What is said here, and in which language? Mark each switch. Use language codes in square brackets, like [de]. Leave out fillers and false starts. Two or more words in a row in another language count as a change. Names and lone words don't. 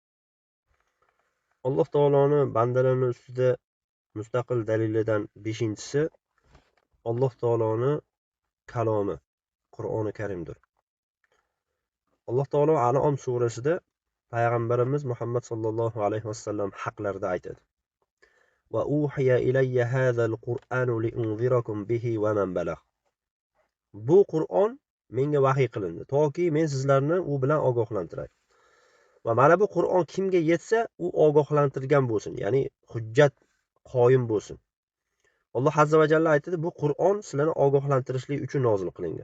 [uz] Alloh taoloni bandalarning ustida mustaqil dalilidan 5-si Alloh taoloni kalomi, Qur'oni Karimdir. Alloh taolo An'om surasida payg'ambarimiz Muhammad [ar] صلى الله عليه وسلم [uz] haqlarida aytadi. [ar] وأوحي إلي هذا القرآن لأنذركم به ومن بلغ. [uz] Bu Qur'on menga vahiy qilindi, toki men sizlarni u bilan ogohlantiray. Va mana bu Qur'on kimga yetsa, u ogohlantirgan bo'lsin, ya'ni hujjat qoyim bo'lsin. Alloh [ar] عز وجل [uz] aytadi, bu Qur'on sizlarni ogohlantirishlik uchun nozil qilingan.